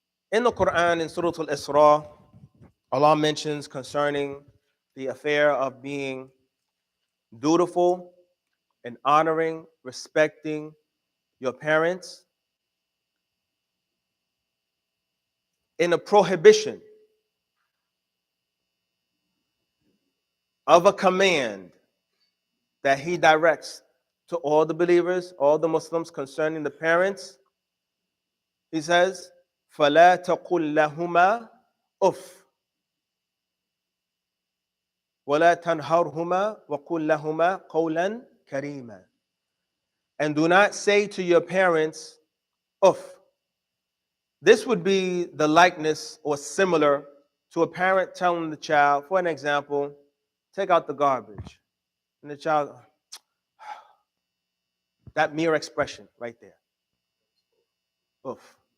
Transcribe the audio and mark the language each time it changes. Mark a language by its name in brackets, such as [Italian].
[English] In the Quran, in Surah Al-Isra, Allah mentions concerning the affair of being dutiful and honoring, respecting your parents in a prohibition of a command that He directs to all the believers, all the Muslims concerning the parents. [Arabic] He says, فَلَا تَقُلْ لَهُمَا أُفٍّ وَلَا تَنْهَرْهُمَا وَقُلْ لَهُمَا قَوْلًا كَرِيمًا. [English] And do not say to your parents, uff. This would be the likeness or similar to a parent telling the child, for an example, take out the garbage. And the child, that mere expression right there. Uff.